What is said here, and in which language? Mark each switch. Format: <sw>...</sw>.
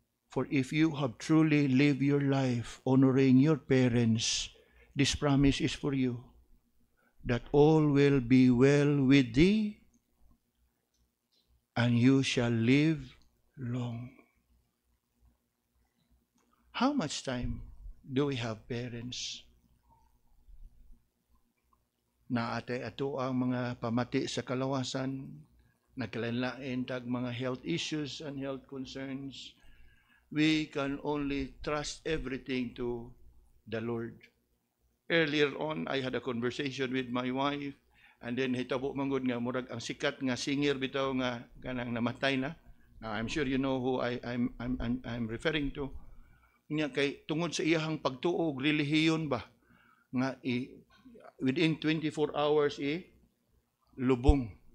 <en>For if you have truly lived your life honoring your parents, this promise is for you, that all will be well with thee, and you shall live long. How much time do we have parents?</en> <ceb>Na atay ato ang mga pamati sa kalawasan, nagkalanlain tag mga</ceb> <en>health issues and health concerns. We can only trust everything to the Lord. Earlier on, I had a conversation with my wife, and then</en> <ceb>hitabo manggod nga murag ang sikat nga singer bitaw nga kanang namatay na.</ceb> <en>Now, I'm sure you know who I'm referring to.</en> <ceb>Nya kay tungod sa iyahang pagtuog relihiyon ba nga</ceb> <en>within 24 hours</en> <ceb>lubong.</ceb>